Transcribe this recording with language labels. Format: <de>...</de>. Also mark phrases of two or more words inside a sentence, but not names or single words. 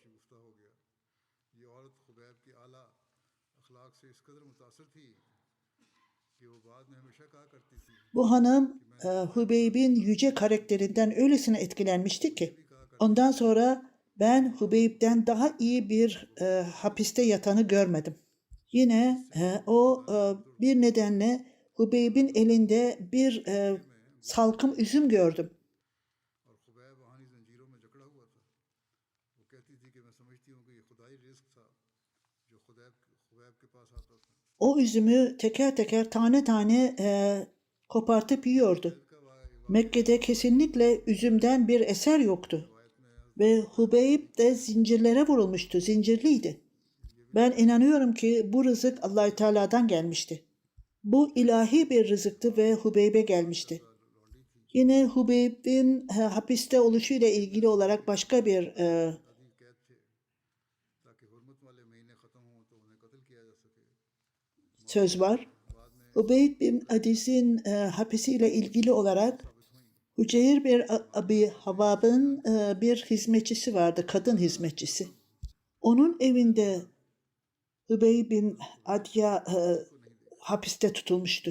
<tr>Bu hanım Hübeyb'in yüce karakterinden öylesine etkilenmişti ki ondan sonra ben Hübeyb'den daha iyi bir hapiste yatanı görmedim. Yine o bir nedenle Hubeyb'in elinde bir salkım üzüm gördüm.</tr> <hi>और खुबैब वहानी जंजीरों में जकड़ा हुआ था। वो कहती थी कि मैं समझती हूँ कि ये खुदाई रिस्क था जो खुबैब के पास आता था।</hi> <tr>O üzümü teker teker tane tane kopartıp yiyordu. Mekke'de kesinlikle üzümden bir eser yoktu. Ve Hubeyb de zincirlere vurulmuştu, zincirliydi. Ben inanıyorum ki bu rızık Allah-u Teala'dan gelmişti. Bu ilahi bir rızıktı ve Hubeyb'e gelmişti. Yine Hubeyb'in hapiste oluşuyla ilgili olarak başka bir</tr> <hi>ताकि हुर्मत वाले महीने ख़त्म हों तो उन्हें कत्ल किया जा सके।</hi> <tr>söz var. Hubeyb bin Adis'in hapisiyle ilgili olarak Hüceyr bir Abi Havab'ın bir hizmetçisi vardı, kadın hizmetçisi. Onun evinde Hubeyb bin Adya hapiste tutulmuştu.</tr>